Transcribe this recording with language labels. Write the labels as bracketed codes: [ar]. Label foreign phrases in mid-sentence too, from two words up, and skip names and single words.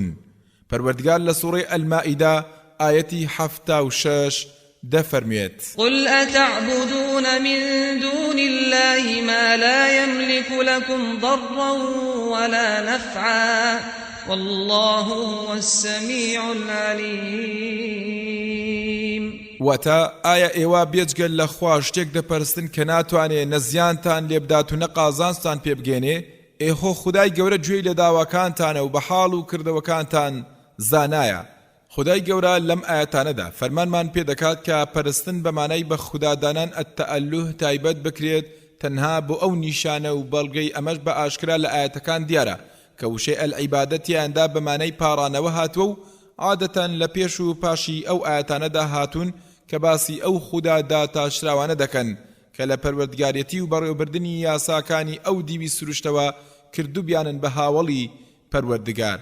[ckb] پەروەردگار لە سوورەی ئەلمائیدا ئایەتی 76 دەفەرمێت [ar] قل أتعبدون من دون الله ما لا يملك لكم ضرا ولا نفعا والله هو السميع العليم. [ckb] وتا ئایا ئێوە بێجگەل لە خوا شتێک دەپەرستن کە ناتوانێ نەزیانتان لێبدات و نەقازانستان پێبگێنێ ئێخۆ خودای گەورە گوێی لە داواکانتانە و بە حاڵ و کردەوەکانتان زانایە. خدای گەورە لەم ئاەتانەدا فەرمانمان پێدەکات کە پەرستن بەمانای بە خودادانان ئەتەئەلوه تایبەت بکرێت تەنها بۆ ئەو نیشانە و بەڵگەی ئەمەش بە ئاشکرا لە ئاەتەکان دیارە کە وشەی ئەلعیبادەتیاندا بەمانەی پارانەوە هاتووە و عادەتەن لە پێش و پاشی ئەو ئاەتانەدا هاتوون کە باسی ئەو خودادا تاشراوانە دەکەن کە لە پەروەردگارەتی و بەڕێوەبردننی یاساکانی ئەو دیوی سروشتەوە کردوبیانن بە هاوڵی پەروەردگار.